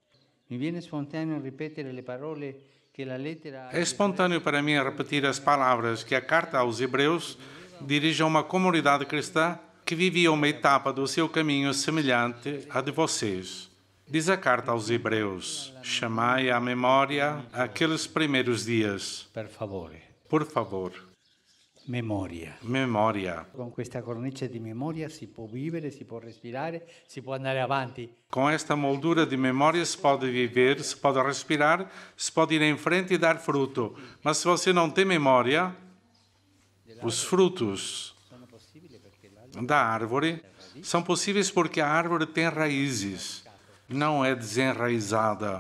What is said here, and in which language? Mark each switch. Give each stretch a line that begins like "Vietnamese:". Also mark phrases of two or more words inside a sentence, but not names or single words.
Portuguese: É espontâneo para mim repetir as palavras que a carta aos Hebreus dirige a uma comunidade cristã que vivia uma etapa do seu caminho semelhante à de vocês. Diz a carta aos Hebreus, chamai à memória aqueles primeiros dias. Por favor. Memória. Memória. Com esta
Italian: cornice di memoria si può vivere, si può respirare, si può andare avanti.
Portuguese: Com esta moldura de memória se pode viver, se pode respirar, se pode ir em frente e dar fruto. Mas se você não tem memória, os frutos da árvore são possíveis porque a árvore tem raízes, não é desenraizada.